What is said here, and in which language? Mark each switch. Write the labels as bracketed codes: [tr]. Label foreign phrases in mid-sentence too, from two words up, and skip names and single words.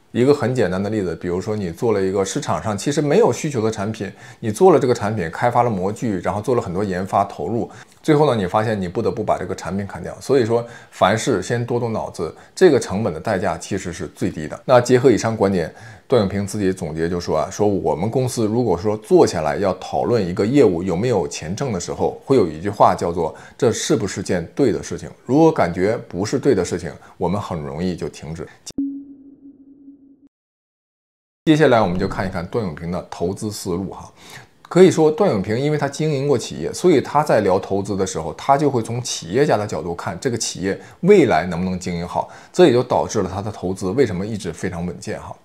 [zh] 一個很簡單的例子，比如說你做了一個市場上其實沒有需求的產品，你做了這個產品，開發了模具，然後做了很多研發投入，最後呢你發現你不得不把這個產品砍掉。所以說凡事先多動腦子，這個成本的代價其實是最低的。那結合以上觀點，段永平自己總結就說說我們公司如果說坐下來要討論一個業務有沒有錢掙的時候，會有一句話叫做這是不是件對的事情。如果感覺不是对的事情，我們很容易就停止。接下来我們就看一看段永平的投資思路哈。可以說段永平因為他經營過企業，所以他在聊投資的时候，他就會從企業家的角度看這個企業未來能不能經營好，這也就導致了他的投資為什麼一直非常穩健哈。